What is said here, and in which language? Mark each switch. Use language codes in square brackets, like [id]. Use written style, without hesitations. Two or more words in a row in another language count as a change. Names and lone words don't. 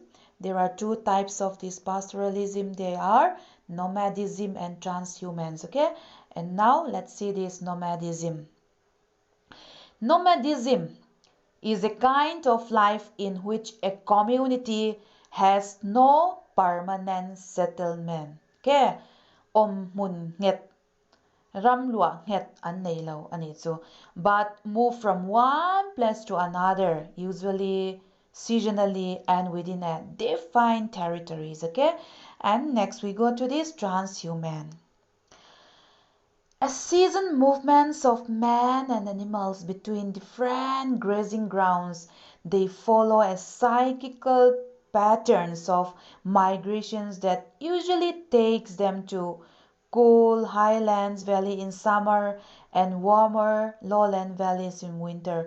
[en] There are two types of this pastoralism. They are nomadism and transhumance. Okay, and now let's see this nomadism. Nomadism is a kind of life in which a community has no permanent settlement. [lus] Okay, mun nget ramlua nget an nei lo ani chu, [en] but move from one place to another, usually seasonally and within a defined territories. Okay, and next we go to this transhuman. As season movements of man and animals between different grazing grounds, they follow a cyclical patterns of migrations that usually takes them to cool highlands valley in summer and warmer lowland valleys in winter.